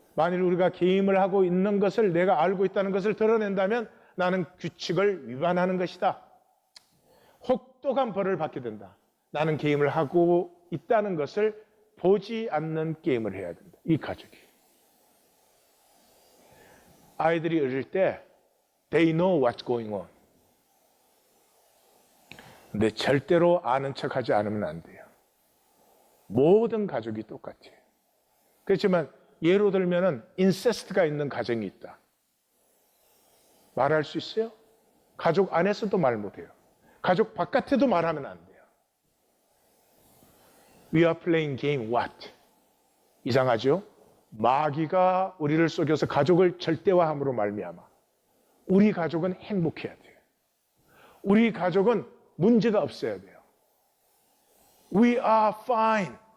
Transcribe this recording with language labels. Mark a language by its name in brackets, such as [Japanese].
[Korean] 만일 우리가 게임을 하고 있는 것을 내가 알고 있다는 것을 드러낸다면 나는 규칙을 위반하는 것이다. 혹독한 벌을 받게 된다. 나는 게임을 하고 있다는 것을 보지 않는 게임을 해야 된다. 이 가족이. 아이들이 어릴 때 [English] they know what's going on. [Korean] 근데 절대로 아는 척하지 않으면 안 돼요. 모든 가족이 똑같아요. 그렇지만 예로 들면은 인세스트가 있는 가정이 있다. 말할 수 있어요? 가족 안에서도 말 못해요. 가족 바깥에도 말하면 안 돼요. [English] We are playing game what? [Korean] 이상하죠? 마귀가 우리를 속여서 가족을 절대화함으로 말미암아 우리 가족은 행복해야 돼요. 우리 가족은 문제가 없어야 돼요. [English] We are fine.